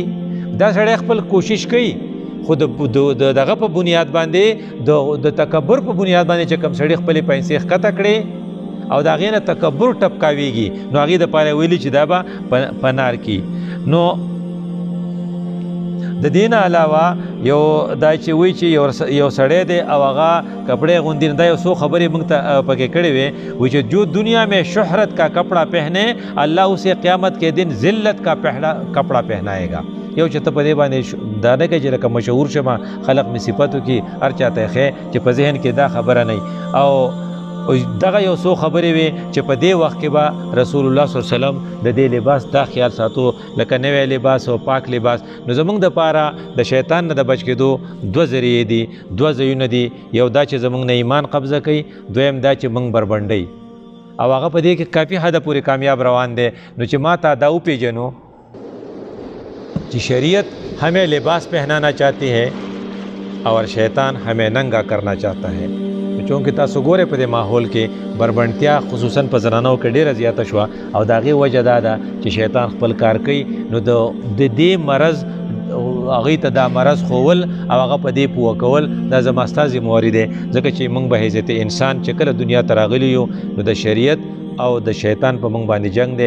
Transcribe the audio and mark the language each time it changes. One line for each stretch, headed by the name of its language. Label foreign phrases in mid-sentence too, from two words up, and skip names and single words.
Pashto: دا سړی خپل کوشش کوي خو دغه په بنیاد باندې د تکبر په بنیاد باندې چې کوم سړي خپلې پیسې ښکته کړې او د هغې نه تکبر ټپکاویږي نو هغې دپاره ویلي چې دا به په نار کې. نو د دې نه علاوه یو دا چې وایي چې یو سړی دی او هغه کپڑے غوندي دا یو څو خبرې موږ ته پکې کړې وې وایي چې
Urdu: جو دنیا میں شہرت کا کپڑا پہنے اللہ اسے قیامت کے دن ذلت کا کپڑا پہنائے گا.
Pashto: یو چې ته په دې باندې دا نه کوي چې لکه مشهور شمه خلق مې صفتو کې هر چاته یې ښیې چې په ذهن کې دا خبره نه او دغه یو څو خبرې وې چې په دې وخت کې به رسول الله صلی الله علیه وسلم د دې لباس دا خیال ساتو لکه نوی لباس او پاک لباس. نو زموږ دپاره د شیطان نه د بچ کېدو 2 ذریعې دي 2 ځایونه دي. یو دا چې زموږ نه ایمان قبضه کوي دویم دا چې موږ بربنډوي او هغه په دې کې کافي حده پورې کامیاب روان دی. نو چې ما ته دا وپېژنو
Urdu: کہ شریعت ہمیں لباس پہنانا چاہتی ہے اور شیطان ہمیں ننگا کرنا چاہتا ہے.
Pashto: चूँकि تاسو ګورئ په دې ماحول کې بربنډتیا خصوصا په زنانو کې ډېره زیاته شوه او د هغې وجه دا ده چې شیطان خپل کار کوي. نو د دې مرض هغوی ته دا مرض ښوول او هغه په دې پوه کول دا زما ستا ذمهواري دی ځکه چې موږ به حیثیت انسان چې کله دنیا ته راغلي یو نو د شریعت او د شیطان په موږ باندې جنگ دی.